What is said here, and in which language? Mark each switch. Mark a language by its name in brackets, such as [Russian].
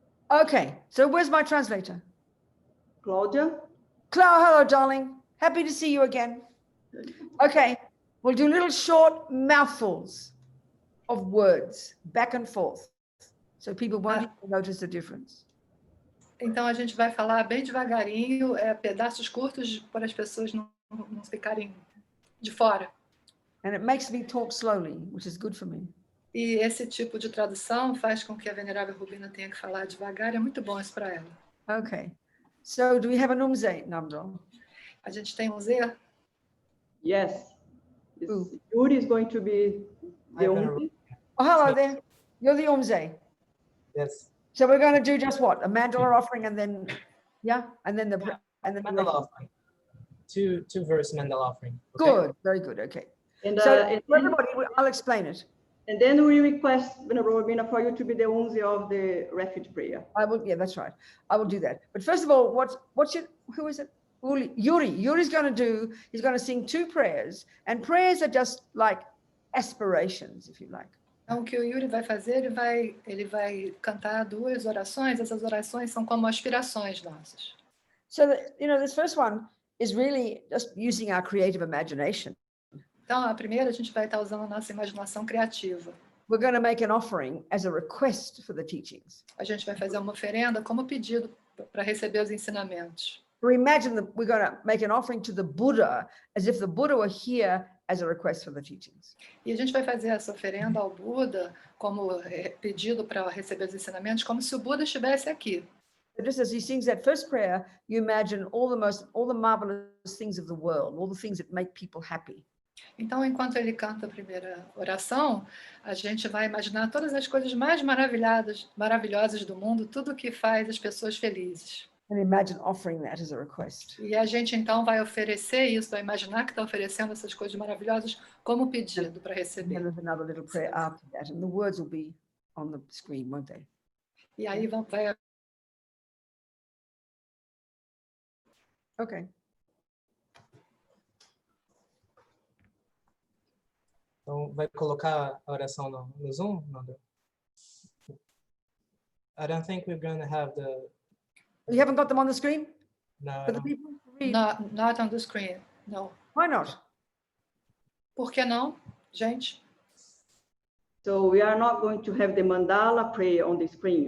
[English] Okay, so where's my translator? Claudia? Clara, hello, darling. Happy to see you again. Okay, we'll do little short mouthfuls of words, back and forth, so people won't even notice the difference. [Portuguese] Então a gente vai falar bem devagarinho, pedaços curtos para as pessoas não ficarem de fora. [English] And it makes me talk slowly, which is good for me. [Portuguese] E esse tipo de tradução faz com que a venerável Robina tenha que falar devagar, é muito bom isso para ela. [English] Okay, so do we have an umze, Namdol? [Portuguese] A gente tem um Z? [English] Yes. Yuri is going to be the only. Oh, hello there. You're the umze. Yes. So we're going to do just what? A mandala offering and then, yeah? And then the Mandala offering. Two verse mandala offering. Okay? Good, very good, okay. And, So for everybody, I'll explain it. and then we request, Venerable Robina, for you to be the unzi of the refuge prayer. I will, yeah, that's right. I will do that. But first of all, who is it? Yuri. Yuri's going to do, he's going to sing 2 prayers, and prayers are just like aspirations, if you like. [Portuguese] Então, o que o Yuri vai fazer, ele vai cantar 2 orações, essas orações são como aspirações nossas. [English] So, that, this first one is really just using our creative imagination. [Portuguese] Então, a primeira, a gente vai estar usando a nossa imaginação criativa. [English] We're going to make an offering as a request for the teachings. [Portuguese] A gente vai fazer uma oferenda como pedido para receber os ensinamentos. [English] Or imagine that we're going to make an offering to the Buddha as if the Buddha were here as a request for the teachings. [Portuguese] E a gente vai fazer essa oferenda ao Buda como pedido para receber os ensinamentos, como se o Buda estivesse aqui. [English] So just as he sings that first prayer, you imagine all the marvelous things of the world, all the things that make people happy. [Portuguese] Então, enquanto ele canta a primeira oração, a gente vai imaginar todas as coisas mais maravilhosas do mundo, tudo que faz as pessoas felizes. [English] And imagine offering that as a request. [Portuguese] E a gente, então, vai oferecer isso, vai imaginar que está oferecendo essas coisas maravilhosas como pedido para [English] And [Portuguese] receber. [English] then there's another little prayer after that, and the words will be on the screen, won't they? [Portuguese] E aí vai... [English] Okay. [Portuguese] Então, vai colocar a oração no Zoom, Nando? [English] I don't think we're going to have the... You haven't got them on the screen? No, For the people to read? Not on the screen, no. Why not? [Portuguese] Por que não, gente? [English] So we are not going to have the mandala prayer on the screen.